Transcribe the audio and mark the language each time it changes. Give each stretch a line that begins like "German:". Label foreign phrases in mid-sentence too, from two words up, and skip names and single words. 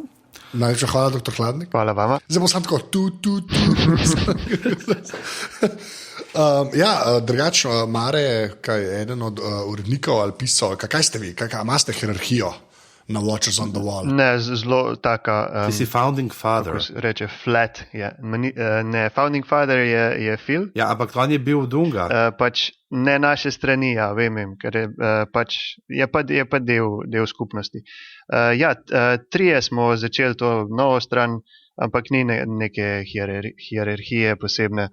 Slovenian: Najlepša hvala, doktor Hladnik. Hvala vama. Zdaj bom sam tako drugače, Mare, kaj je eden od urednikov ali pisal, kaj ste vi, imate hierarhijo na Watchers on the Wall? Ne, zelo taka... Ti si
English: founding father.
Slovenian: Kako reče, flat. Ja. Ne,
English: founding father
Slovenian: je Phil. Ja, ampak on je bil Dunga. Pač ne naše strani, ja, vem, ker je pa del skupnosti. Ja, 3 smo začeli to novo stran, ampak ni neke hierarhije posebne.